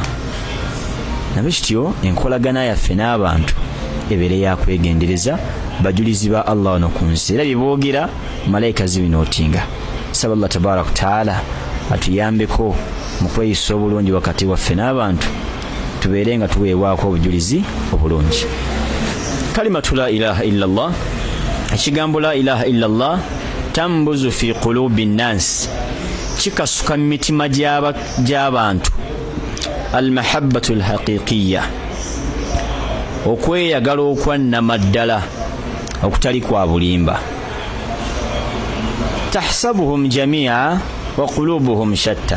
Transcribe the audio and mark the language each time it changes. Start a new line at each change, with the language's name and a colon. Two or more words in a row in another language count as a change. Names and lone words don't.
Ganda: Nabwe kityo enkolagana yaffe n'abantu ebeere yakwegendereza, bajulizi ba Allah wano ku nsi. Era bye boogera malayika zibinootinga. Saba
Arabic: الله تبارك تعالى
Ganda: atuyambeko mu kweyisa obulungi wakati waffe n'abantu, tubeere nga tuweebwako obujulizi obulungi.
Arabic: كلمة لا إله إلا الله,
Ganda: ekigambo
Arabic: لا إله إلا الله تنبذ في قلوب الناس,
Ganda: kikasuka mu mitima gy'abantu
Arabic: المحبة الحقيقية,
Ganda: okweyagala okwannamaddala okutali kwa bulimba.
Arabic: تحسبهم جميعا وقلوبهم شتى.